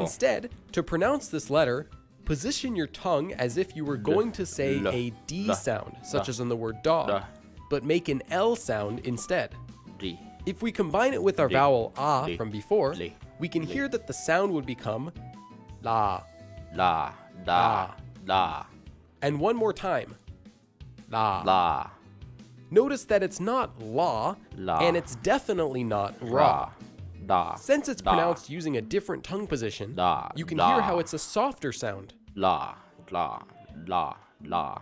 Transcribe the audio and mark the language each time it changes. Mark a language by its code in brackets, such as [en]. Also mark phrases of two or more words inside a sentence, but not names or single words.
[en] Instead, to pronounce this letter, position your tongue as if you were going to say a D sound, such as in the word dog, but make an L sound instead. D. If we combine it with our vowel ah from before, li, we can hear that the sound would become la. La. Da. La. And one more time, la. La. Notice that it's not la, La. and it's definitely not ra. Ra. Da. Since it's Da. pronounced using a different tongue position, Da. you can Da. hear how it's a softer sound. La. La. La. La.